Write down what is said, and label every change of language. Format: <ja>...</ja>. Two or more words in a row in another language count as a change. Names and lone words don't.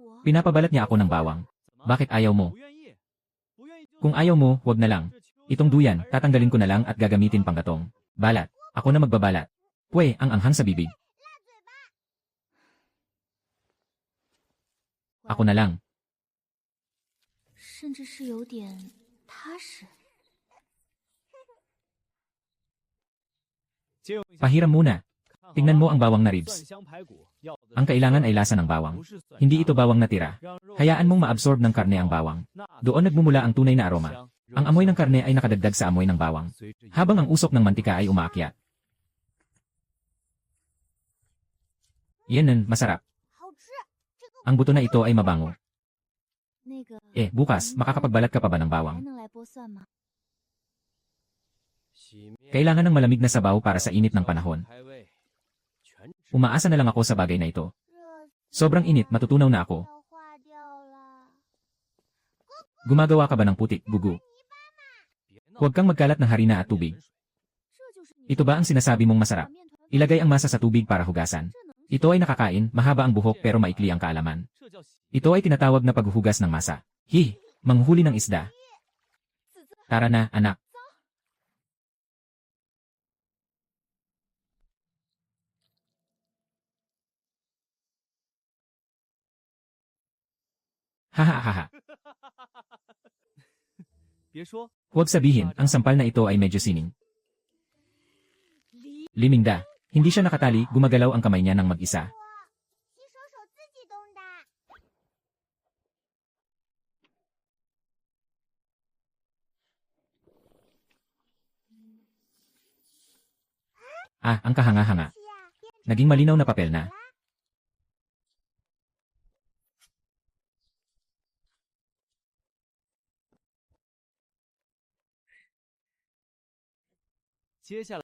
<tl>Pinapabalat niya ako ng bawang. Bakit ayaw mo? Kung ayaw mo, wag na lang. Itong duyan, tatanggalin ko na lang at gagamitin pang gatong. Balat. Ako na magbabalat. Pwe, ang anghang sa bibig. Ako na lang.</tl> <zh>甚至是有点踏实。</zh> <tl>Pahiram muna. Tingnan mo ang bawang na ribs. Ang kailangan ay lasa ng bawang. Hindi ito bawang na tira. Hayaan mong ma-absorb ng karne ang bawang. Doon nagmumula ang tunay na aroma. Ang amoy ng karne ay nakadagdag sa amoy ng bawang. Habang ang usok ng mantika ay umaakyat. Yan, masarap.</tl> <zh>好吃，这个</zh> <tl>Ang buto na ito ay mabango. Bukas, makakapagbalat ka pa ba ng</tl> <zh>还</zh> <tl>bawang?</tl> <zh>能来剥蒜吗？</zh> <tl>Kailangan ng malamig na sabaw para sa init ng panahon. Umaasa na lang ako sa bagay na ito.</tl> <zh>热</zh> <tl>Sobrang init, matutunaw na ako.</tl> <zh>要化掉了。</zh> <tl>Gumagawa ka ba ng putik, gugu? Huwag kang magkalat ng harina at tubig.</tl> <zh>这就是你</zh> <tl>Ito ba ang sinasabi mong masarap?</tl> <zh>面团</zh> <tl>Ilagay ang masa sa tubig para hugasan. Ito ay nakakain, mahaba ang buhok pero maikli ang kaalaman.</tl> <zh>这叫洗</zh> <tl>Ito ay tinatawag na paghuhugas ng masa. Manghuhuli ng isda. Tara na, anak. Hahaha.</tl> <zh>别说</zh> <tl>Huwag sabihin, ang sampal na ito ay medyo sining. Limingda. Hindi siya nakatali, gumagalaw ang kamay niya ng mag-isa.</tl> <zh>洗手手自己动的。</zh> <tl>Ang kahanga-hanga.</tl> <zh>是呀，变</zh> <tl>Naging malinaw na papel na.</tl> <zh>接下来</zh>